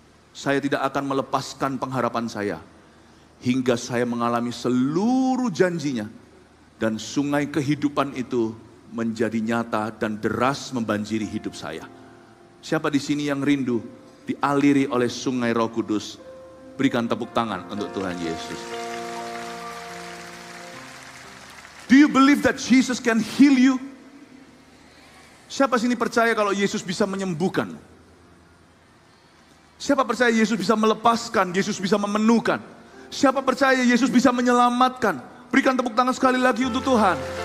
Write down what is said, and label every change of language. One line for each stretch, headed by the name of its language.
Indonesian: Saya tidak akan melepaskan pengharapan saya hingga saya mengalami seluruh janjinya. Dan sungai kehidupan itu menjadi nyata dan deras membanjiri hidup saya. Siapa di sini yang rindu dialiri oleh sungai Roh Kudus? Berikan tepuk tangan untuk Tuhan Yesus.
English: Do you believe that Jesus can heal you?
Indonesian: Siapa sini percaya kalau Yesus bisa menyembuhkan? Siapa percaya Yesus bisa melepaskan, Yesus bisa memenuhkan? Siapa percaya Yesus bisa menyelamatkan? Berikan tepuk tangan sekali lagi untuk Tuhan.